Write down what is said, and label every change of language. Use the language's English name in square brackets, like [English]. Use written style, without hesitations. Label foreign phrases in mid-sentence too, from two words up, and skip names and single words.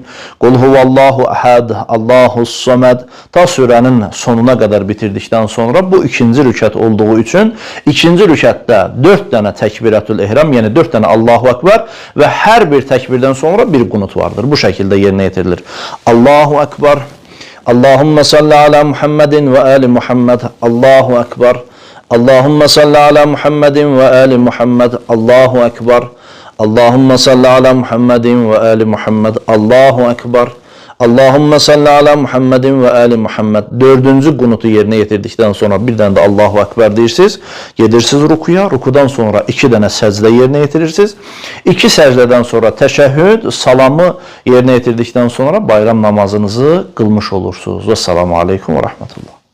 [Arabic] قل هو الله أحد. الله الصمد. [Azerbaijani] Ta surənin sonuna qədər bitirdikdən sonra bu ikinci rükət olduğu üçün ikinci rükətdə 4 dənə təkbirətül ehram, yəni 4 dənə [Arabic] الله أكبر [Azerbaijani] və hər bir təkbirdən sonra bir qunut vardır. Bu şəkildə yerinə yetirilir. [Arabic] الله أكبر. اللهم صل على محمد وآل محمد. الله أكبر. اللهم صل على محمد وآل محمد. الله أكبر. اللهم صل على محمد وآل محمد. الله أكبر. اللهم صل على محمد وآل محمد. [Azerbaijani] 4-cü qunutu yerinə yetirdikdən sonra bir dənə də [Arabic] الله أكبر [Azerbaijani] deyirsiniz. Gedirsiniz rukuya. Rukudan sonra 2 dənə səcdə yerinə yetirirsiniz. 2 səcdədən sonra təşəhhüd, salamı yerinə yetirdikdən sonra bayram namazınızı qılmış olursunuz. [Arabic] والسلام عليكم ورحمة الله.